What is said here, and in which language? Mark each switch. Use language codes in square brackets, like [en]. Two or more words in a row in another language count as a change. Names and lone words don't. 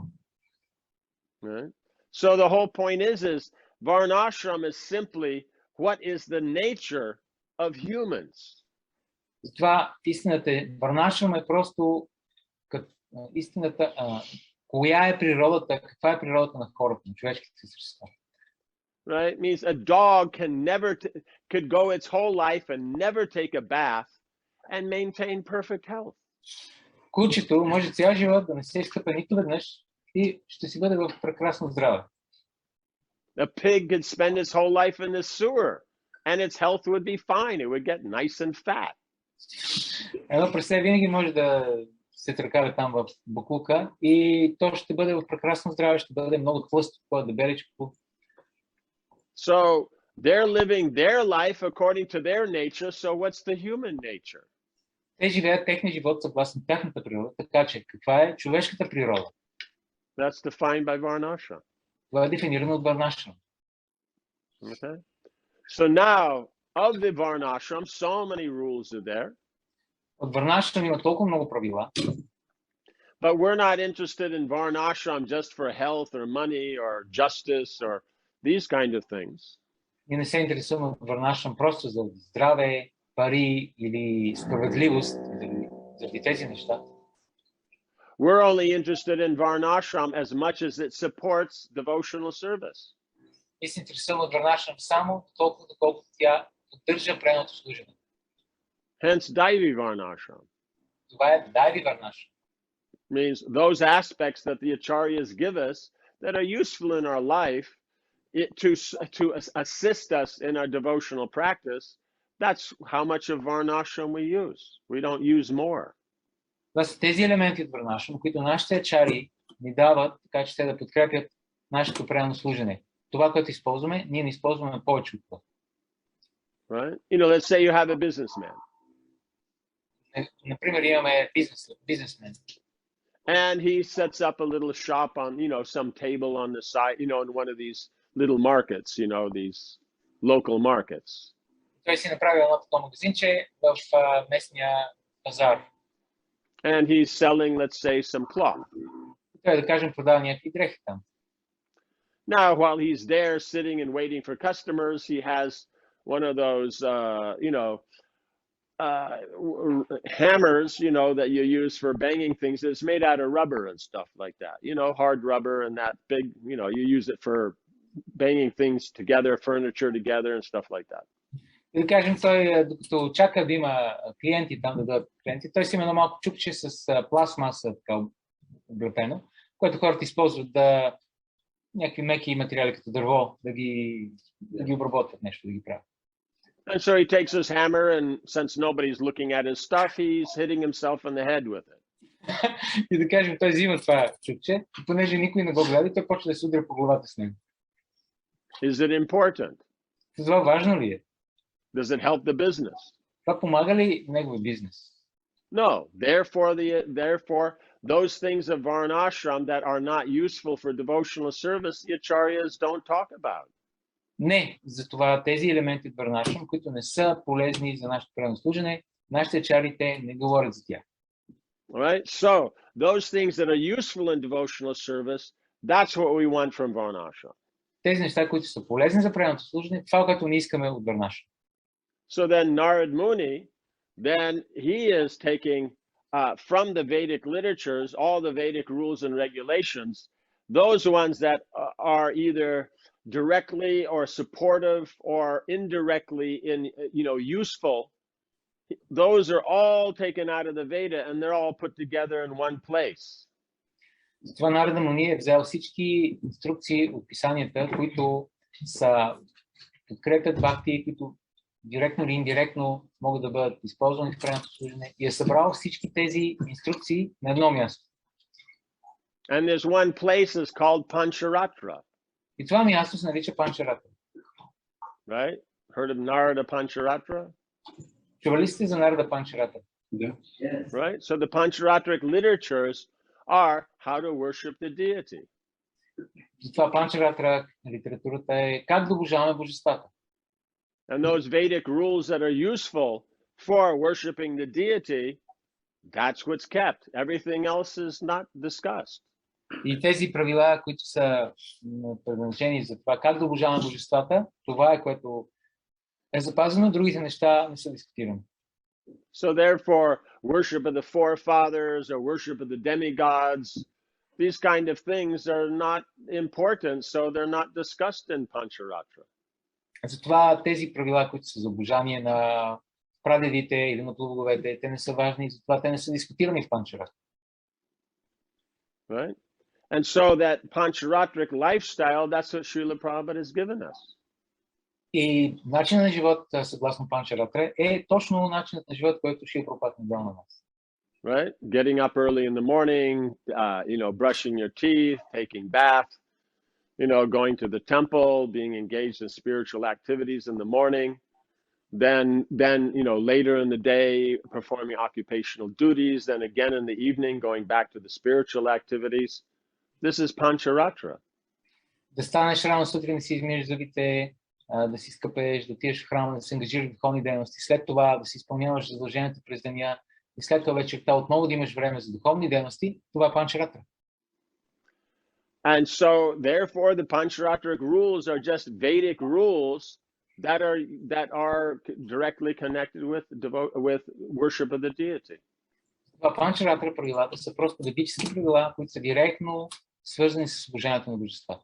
[en] Right? So the whole point is Varna-ashram is simply what is the nature of humans. [bg] Затова истината е, варна-ашрама е просто истината, коя е природата, каква е природата на хората, на човешките същества. [en] Right? It means a dog could go its whole life and never take a bath and maintain perfect health. [bg] Кучето може цял живот да не се изкъпе нито веднъж и ще си бъде в прекрасно здраве. [en] A pig could spend its whole life in the sewer and its health would be fine. It would get nice and fat. [bg] Едно прасе винаги може да се тръкава там в буклука и то ще бъде в прекрасно здраве, ще бъде много тлъсто, дебеличко. [en] So They're living their life according to their nature, so what's the human nature? [bg] Те живеят техния живот съгласно тяхната природа, така че каква е човешката природа? [en] That's defined by varna-ashram. [bg] Това е дефинирано от варна-ашрама. [en] Okay. So now, of the varna-ashram, so many rules are there. [bg] От варна-ашрама има толкова много правила. [en] But we're not interested in varna-ashram just for health or money or justice or these kind of things. [bg] Ние не се интересуваме от варна-ашрама просто за здраве, пари или справедливост, заради тези неща. [en] We're only interested in varna-ashram as much as it supports devotional service. [bg] Ние се интересуваме от варна-ашрама само толкова, доколкото тя поддържа преданото служене. [en] Hence, Daivi varna-ashram. [bg] Това е дайви варна-ашрама. [en] Means those aspects that the acharyas give us that are useful in our life to assist us in our devotional practice, that's how much of varna-ashram we use. We don't use more. [bg] Това са тези елементи от варна-ашрама, които нашите ачари ни дават, така че те да подкрепят нашето предано служене. Това, което използваме, ние не използваме повече от това. [en] Right? You know, let's say you have a businessman. [bg] Например, имаме бизнесмен. [en] And he sets up a little shop on, you know, some table on the side, you know, in one of these little markets, you know, these local markets. [bg] Той си направи едно такова магазинче в местния пазар. [en] And he's selling, let's say, some cloth. [bg] Той да кажем продава някакви дрехи там. [en] Now, while he's there sitting and waiting for customers, he has one of those, you know, hammers, you know, that you use for banging things. It's made out of rubber and stuff like that, you know, hard rubber and that big, you know, you use it for banging things together, furniture together and stuff like that. [bg] И да кажем, той, докато чака да има клиенти там, да дадат клиенти, той си има едно малко чукче с пластмаса, така облепено, което хората използват да някакви меки материали като дърво, да ги обработват нещо, да ги правят. [en] And so he takes his hammer, and since nobody's looking at his stuff, he's hitting himself in the head with it. [bg] И да кажем, той взима това чукче, и понеже никой не го гледа, той почва да се удря по главата с него. [en] Is it important? [bg] Това важно ли е? [en] Does it help the business? [bg] Това помага ли неговия бизнес? [en] No. Therefore, those things of varna-ashram that are not useful for devotional service, the acharyas don't talk about. [bg] Не, затова тези елементи от варна-ашрама, които не са полезни за нашето предано служене, нашите ачарите не говорят за тях. [en] All right? So, those things that are useful in devotional service, that's what we want from varna-ashram. [bg] Тези неща, които са полезни за преданото служене, това, което не искаме от варна-ашрама. [en] So then Narad Muni, then he is taking from the Vedic literatures, all the Vedic rules and regulations, those ones that are either directly or supportive or indirectly useful, those are all taken out of the Veda and they're all put together in one place. [bg] Затова Нарада Муни е взел всички инструкции от писанията, които са подкрепят бхакти, които директно или индиректно могат да бъдат използвани в преданото служене, и е събрал всички тези инструкции на едно място. [en] And there's one place is called Pancharatra. [bg] И това място се нарича Панчаратра. [en] Right? Heard of Narada Pancharatra? [bg] Чували сте за Нарада Панчаратра? [en] Yeah. Yes. Right? So the Pancharatric literatures are how to worship the deity. [bg] Затова Панчаратра, литературата е как да обожаваме божествата. [en] And those Vedic rules that are useful for worshiping the deity, that's what's kept. Everything else is not discussed. [bg] И тези правила, които са предназначени за това как да обожаваме божествата, това е което е запазено, другите неща не са дискутирани. [en] So therefore, worship of the forefathers or worship of the demigods, these kind of things are not important, so they're not discussed in Pancharatra. [bg] Затова тези правила, които са за обожание на прадедите или на плуговете, те не са важни, затова те не са дискутирани в Панчаратра. [en] Right? And so that Pancharatric lifestyle, that's what Srila Prabhupada has given us. [bg] И начинът на живот, съгласно Панчаратра, е точно начинът на живот, който Шрила Прабхупада ни дал на нас. [en] Right? Getting up early in the morning, brushing your teeth, taking bath. going to the temple, being engaged in spiritual activities in the morning, then later in the day performing occupational duties, then again in the evening going back to the spiritual activities. This is pancharatra. [bg] Да станеш рано сутрин, да си измиеш зъбите, да си скъпеш, да отидеш в храма, да се ангажираш в духовни дейности, след това да си изпълняваш задълженията през деня и след това вечерта отново да имаш време за духовни дейности, това е панчаратра. [en] And so, therefore, the pancharatric rules are just Vedic rules that are directly connected with worship of the deity. [bg] Това панчаратра правилата са просто ведически правила, които са директно свързани с обожанието на божествата.